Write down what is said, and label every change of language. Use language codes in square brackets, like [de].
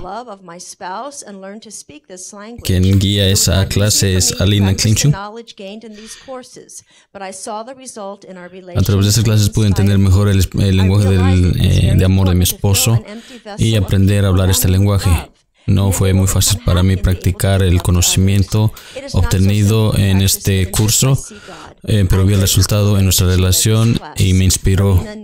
[en] love of my spouse and learned to speak this language. [es] Quien guía esa clase es Alina Klimchuk. [en] Knowledge gained in these courses, but I saw the result in our [es] A [en] relationship. [es] través de esas clases pude entender mejor el lenguaje de amor de mi esposo y aprender a hablar este lenguaje. No fue muy fácil para mí practicar el conocimiento obtenido en este curso, pero vi el resultado en nuestra relación y me inspiró.